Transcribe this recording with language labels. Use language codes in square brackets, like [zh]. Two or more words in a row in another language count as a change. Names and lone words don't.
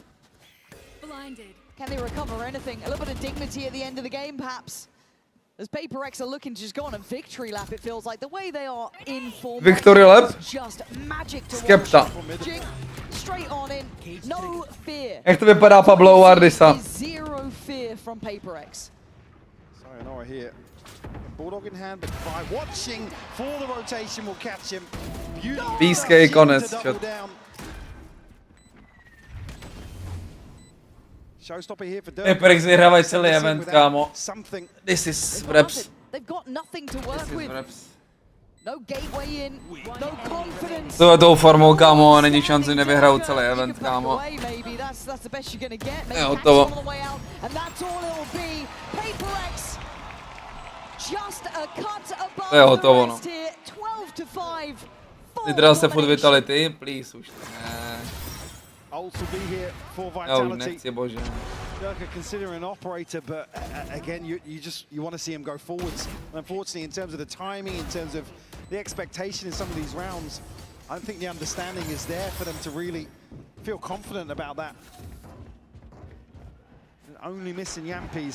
[en] Blinded. Can they recover anything? A little bit of dignity at the end of the game, perhaps. As PRX are looking to just go on a victory lap, it feels like the way they are in form. Victory lap? Just magic to Skepta. watch. Jing, straight on in, no fear. [cs] Jak to vypadá Pablo Ardisa? [en] Zero fear from PRX. Sayonara here. Bulldog in hand, but by watching for the rotation will catch him. [cs] VASEK konec. [en] Showstopper here for [cs] PRX vyhrávají celý event, kámo. [en] This is reps. They've got nothing to work with. No gateway in, no confidence. [cs] To je tou formou, kámo, není šanci nevyhrajou celý event, kámo. Je hotovo. To je hotovo, no. Vydral se food vitality, please, už ne. [en] Ult will be here for [cs] Já už [en] Vitality. [cs] nechci, bože. [en] Durka considering an operator, but again, you want to see him go forwards. Unfortunately, in terms of the timing, in terms of the expectation in some of these rounds, I don't think the understanding is there for them to really feel confident about that. Only missing Yampies.